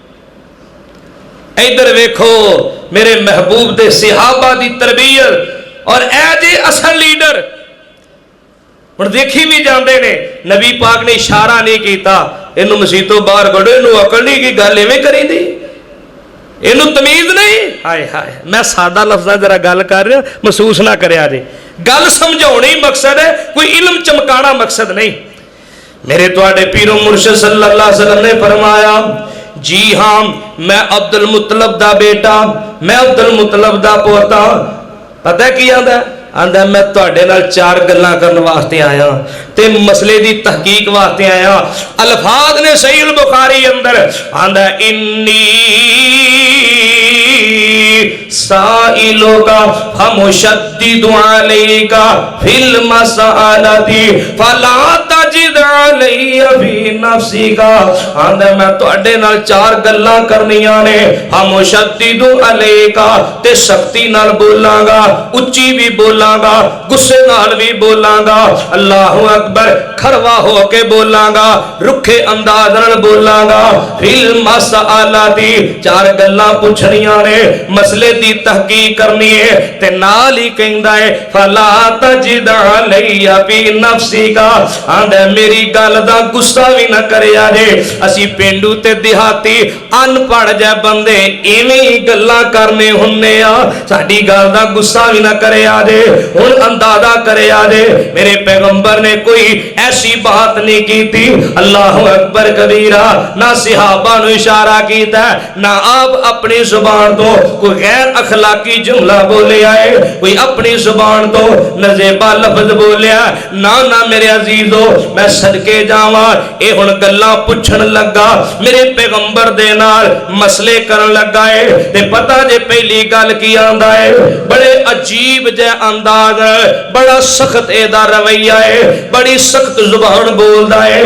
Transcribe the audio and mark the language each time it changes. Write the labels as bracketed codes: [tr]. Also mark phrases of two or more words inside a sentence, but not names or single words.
[pa] اِدھر ویکھو میرے محبوب دے صحابہ دی تربیت اور اے جے اصل لیڈر ہُن دیکھی بھی جاتے نے، نبی پاک نے اشارہ نہیں کیا اینوں مسیح توں باہر کڈھو، اینوں عقل نہیں کی گل ایویں کری دی، اینوں تمیز نہیں. ہائے ہائے میں سادہ لفظاں ذرا گل کر رہا، محسوس نہ کریا جے، گل سمجھاؤنی مقصد ہے، کوئی علم چمکانا مقصد نہیں. میرے تہاڈے پیرو مرشد [ar] صلى الله عليه وسلم [pa] نے فرمایا، جی ہاں میں عبدالمطلب دا بیٹا، میں عبدالمطلب دا پوتا. پتہ کی آندا آندا میں تہاڈے نال چار گلاں کرن واسطے آیا تے مسلے دی تحقیق واسطے آیا. الفاظ نے صحیح البخاری اندر آندا [ar] إني سائلك فمشدد عليك في المسألة فلا تجد علي في نفسك. [pa] آندا میں تہاڈے نال چار گلاں کرنیاں نے, [ar] فمشدد عليك [pa] تے سختی نال بولاں گا، اُچی بھی بولاں گا، غصے نال بھی بولاں گا, [ar] الله أكبر [pa] کھروا ہو کے بولاں گا، روکھے انداز نال بولاں گا, [ar] في المسألة [pa] چار گلاں پچھنیاں نے، مسلے دی تحقیق کرنی ہے تے نال ہی کہندا ہے [ar] فلا تجد علي في نفسك. [pa] آندا میری گل دا غصہ بھی نہ کریا جے. اسی پینڈو تے دیہاتی ان پڑھ جئے بندے ایویں ہی گلاں کرنے ہونے آں، ساڈی گل دا غصہ بھی نہ کریا جے. ہُن اندازہ کریا جے [ur] میرے پیغمبر نے کوئی ایسی بات نہیں کی تھی, [ar] الله أكبر كبيرا, [pa] نہ صحابہ نوں اشارہ کیتا، نہ آپ اپنی زبان توں کوئی غیر اخلاقی جملہ بولیا ہے، کوئی اپنی زبان توں نازیبا لفظ بولیا نہ. نہ میرے عزیزو میں صدقے جاواں، یہ ہُن گلاں پچھن لگا، میرے پیغمبر دے نال مسلے کرن لگا ہے تے پتہ جے پہلی گل کی آندا ہے، بڑے عجیب جے انداز، بڑا سخت ایدا رویہ ہے، بڑی سخت زبان بولدا ہے.